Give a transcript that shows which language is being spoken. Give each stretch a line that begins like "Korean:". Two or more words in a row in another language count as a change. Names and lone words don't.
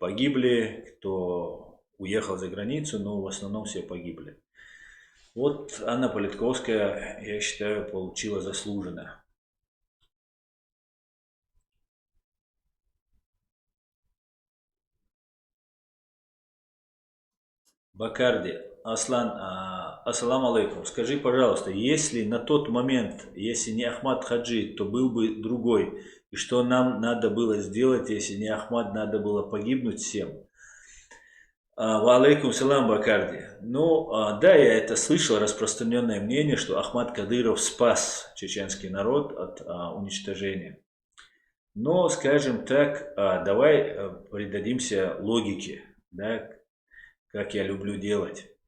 Russian: Погибли, кто уехал за границу, но в основном все погибли. Вот Анна Политковская, я считаю, получила заслуженно. Бакарди,
Arabic: Аслан, السلام عليكم.
Russian: Скажи, пожалуйста, если на тот момент, если не Ахмад Хаджи, то был бы другой, и что нам надо было сделать, если не Ахмад, надо было погибнуть всем?
Arabic: وعليكم سلام, Бакарди.
Russian: Ну, да, я это слышал, распространенное мнение, что Ахмад Кадыров спас чеченский народ от уничтожения. Но, скажем так, давай придадимся логике, да, как я люблю делать.